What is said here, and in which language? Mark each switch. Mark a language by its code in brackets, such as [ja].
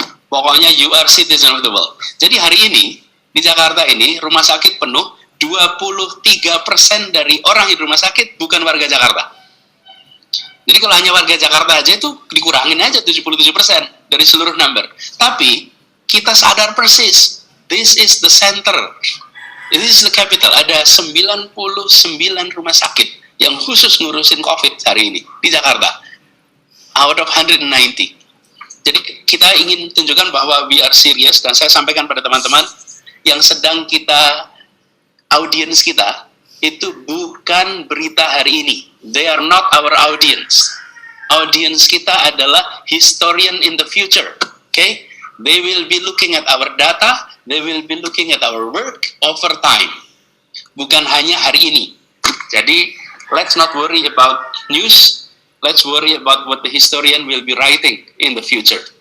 [id] Pokoknya [en] you are citizen of the world. [id] Jadi hari ini, di Jakarta ini, rumah sakit penuh, 23% dari orang di rumah sakit bukan warga Jakarta. Jadi kalau hanya warga Jakarta aja itu dikurangin aja 77% dari seluruh number. Tapi kita sadar persis, [en] this is the center. This is the capital. [id] Ada 99 rumah sakit yang khusus ngurusin COVID hari ini di Jakarta. [en] Out of 190. [id] Jadi kita ingin tunjukkan bahwa [en] we are serious, [id] dan saya sampaikan pada teman-teman yang sedang kita, audience kita, itu bukan berita hari ini. [en] They are not our audience. Audience [id] kita adalah [en] historian in the future. Okay? They will be looking at our data, they will be looking at our work over time. [id] Bukan hanya hari ini. Jadi, [en] let's not worry about news, let's worry about what the historian will be writing in the future.